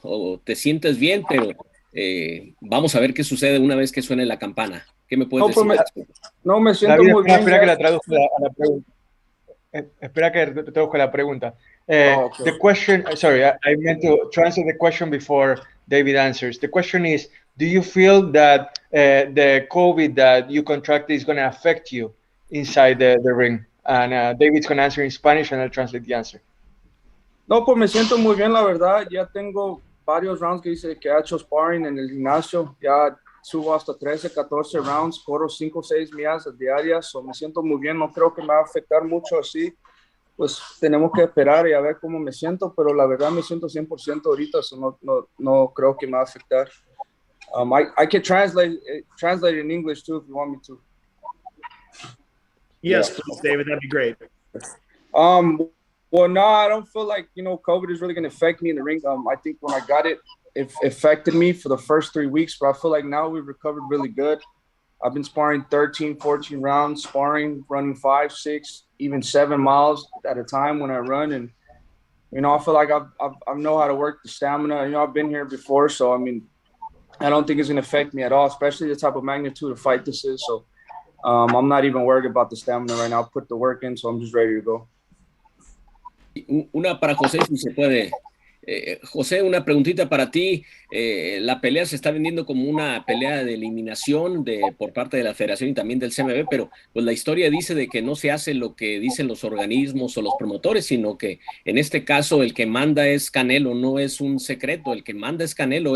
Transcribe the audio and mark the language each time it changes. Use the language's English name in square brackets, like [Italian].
[Spanish] O te sientes bien, pero vamos a ver qué sucede una vez que suene la campana. ¿Qué me puedes decir? No, me siento David, muy bien. Espera que la traduzca a la pregunta. Espera que traduzca la pregunta. [English] Okay. The question, sorry, I meant to answer the question before David answers. The question is, do you feel that the COVID that you contracted is going to affect you inside the ring? And David's going to answer in Spanish and I'll translate the answer. [Spanish] No, pues me siento muy bien, la verdad. Ya tengo varios rounds que he hecho sparring en el gimnasio. Ya subo hasta 13, 14 rounds, corro 5 o 6 millas diarias. So me siento muy bien, no creo que me va a afectar mucho así. Pues tenemos que esperar y a ver cómo me siento, pero la verdad me siento 100% ahorita, so no creo que me va a afectar. [English] I can translate in English too if you want me to. Yes, please, David, that'd be great. Well, no, I don't feel like, COVID is really going to affect me in the ring. I think when I got it, it affected me for the first 3 weeks, but I feel like now we've recovered really good. I've been sparring 13, 14 rounds, sparring, running 5, 6, even 7 miles at a time when I run. And, I feel like I know how to work the stamina. I've been here before. So, I don't think it's going to affect me at all, especially the type of magnitude of fight this is. So, I'm not even worried about the stamina right now. I'll put the work in, so I'm just ready to go. [Spanish] Una para José, si se puede. José, una preguntita para ti. La pelea se está vendiendo como una pelea de eliminación por parte de la federación y también del CMB, pero pues la historia dice de que no se hace lo que dicen los organismos o los promotores, sino que en este caso el que manda es Canelo, no es un secreto, el que manda es Canelo.